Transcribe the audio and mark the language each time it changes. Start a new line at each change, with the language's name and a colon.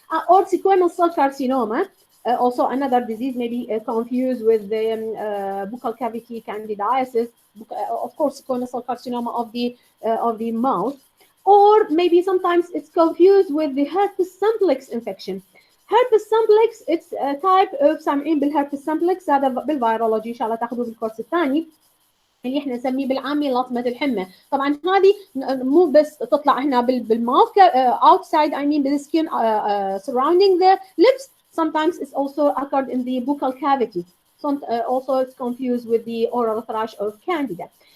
English: Or squamous cell carcinoma, also another disease, maybe confused with the buccal cavity candidiasis. Of course, squamous cell carcinoma of the mouth, or maybe sometimes it's confused with the herpes simplex infection. Herpes simplex, it's a type of
Arabic: سامعين بالherpes simplex، هذا بالفيرولوجي ان شاء الله تاخذوه بالكورس الثاني اللي احنا نسميه بالعامي لطمه الحمى. طبعا هذه مو بس تطلع هنا بالماوث
English: outside the skin surrounding the lips. Sometimes it's also occurred in the buccal cavity. Also it's confused with the oral thrush of Candida.